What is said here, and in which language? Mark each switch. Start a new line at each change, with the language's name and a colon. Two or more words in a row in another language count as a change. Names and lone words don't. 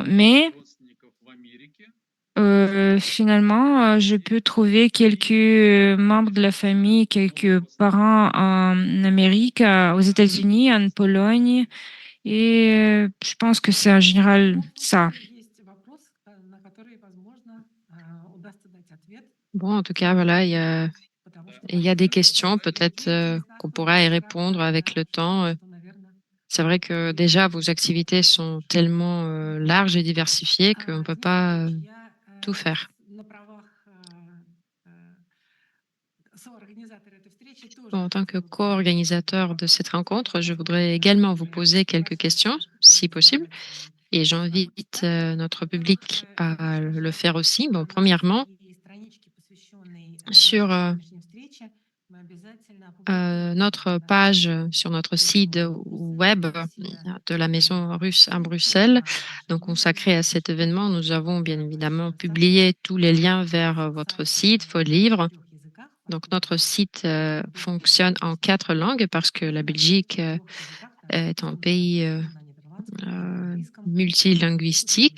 French: Mais finalement, je peux trouver quelques membres de la famille, quelques parents en Amérique, aux États-Unis, en Pologne, et je pense que c'est en général ça.
Russian: Есть вопрос, на который, возможно, удастся дать ответ,
French: Bon, en tout cas, voilà,
Russian: потому что
French: il y a des
Russian: во-первых,
French: questions, peut-être
Russian: люди
French: qu'on pourra y
Russian: находятся так
French: répondre avec le temps.
Russian: что, наверное,
French: C'est vrai que déjà, vos activités sont tellement larges et diversifiées qu'on ne peut
Russian: Дмитрий
French: pas
Russian: Павлович, я
French: tout faire.
Russian: на правах э, соорганизатора этой встречи
French: Bon,
Russian: тоже
French: en tant que
Russian: хотела бы задать
French: co-organisateur de
Russian: вопрос.
French: cette rencontre, je voudrais
Russian: Возможно,
French: également vous
Russian: время
French: poser quelques questions,
Russian: небольшое,
French: si possible,
Russian: давайте
French: et
Russian: попробуем
French: j'invite
Russian: так.
French: notre
Russian: Во-первых,
French: public
Russian: я
French: à
Russian: вижу,
French: le
Russian: что
French: faire aussi. Bon,
Russian: на
French: premièrement,
Russian: своей страничке, посвященной
French: sur
Russian: нашей сегодняшней встрече, мы обязательно опубликуем
French: notre
Russian: на
French: page,
Russian: сайте
French: sur notre site
Russian: Русско Брюсселя
French: web
Russian: все
French: de la Maison russe à Bruxelles, donc consacré à cet événement. Nous avons bien évidemment publié tous les liens vers votre site, vos livres. Donc notre site fonctionne en 4 langues parce que la Belgique est un pays multilinguistique.